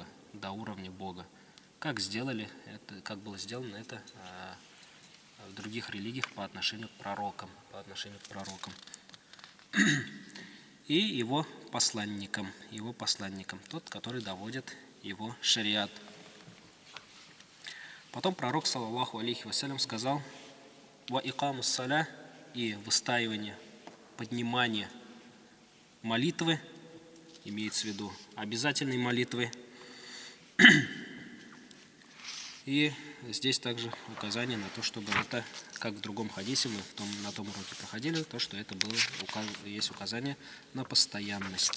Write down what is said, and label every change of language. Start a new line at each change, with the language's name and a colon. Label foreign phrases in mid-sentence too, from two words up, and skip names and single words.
Russian: Как было сделано это в других религиях по отношению к пророкам. И его посланникам, тот, который доводит его шариат. Потом пророк,
Arabic: صلى الله عليه وسلم, сказал: وإقام الصلاة,
Russian: и выстаивание, поднимание молитвы, имеется в виду обязательной молитвы. И здесь также указание на то, чтобы это, как в другом хадисе, мы на том уроке проходили, то, что это есть указание на постоянность.